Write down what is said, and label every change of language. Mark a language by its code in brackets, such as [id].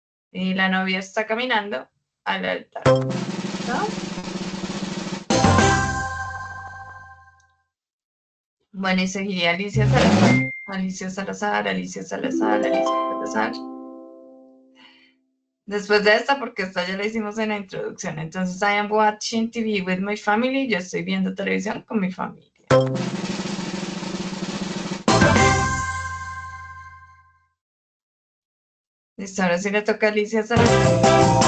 [es] Y la novia está caminando al altar. ¿Listo? Bueno, y seguiría Alicia Salazar. Alicia Salazar, Alicia Salazar, Alicia Salazar. Después de esta, porque esta ya la hicimos en la introducción. [en] Entonces, I am watching TV with my family. [es] Yo estoy viendo televisión con mi familia. Listo, ahora sí le toca a Alicia Salazar.